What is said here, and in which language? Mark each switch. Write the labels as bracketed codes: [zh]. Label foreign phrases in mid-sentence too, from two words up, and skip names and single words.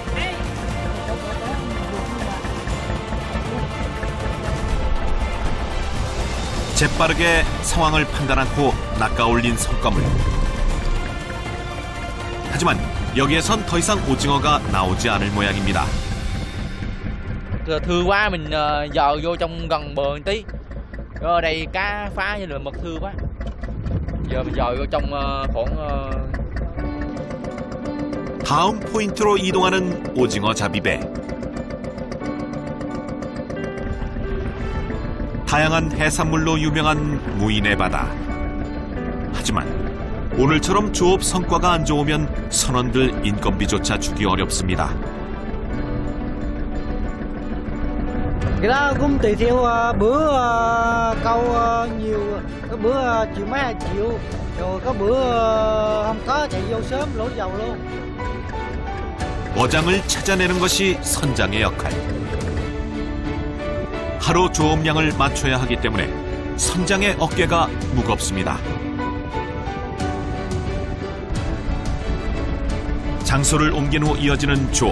[ko] 재빠르게 상황을 판단한 후 낚아올린 성과물. 하지만 여기에선 더 이상 오징어가 나오지 않을 모양입니다. [vi] Thưa quá mình dò vô trong gần bờ một tí. Ở đây cá phá như là mực thưa quá. Giờ mình dò vô trong khoảng [ko] 다음 포인트로 이동하는 오징어 잡이배. 다양한 해산물로 유명한 무인의 바다. 하지만 오늘처럼 조업 성과가 안 좋으면 선원들 인건비조차 주기 어렵습니다. [vi] Cái đó cũng tùy theo bữa câu nhiều, có bữa triệu mấy 2 triệu, rồi có bữa không có chạy vô sớm lỗ dầu luôn. [ko] 어장을 찾아내는 것이 선장의 역할. 하루 조업량을 맞춰야 하기 때문에 선장의 어깨가 무겁습니다. 장소를 옮긴 후 이어지는 조업.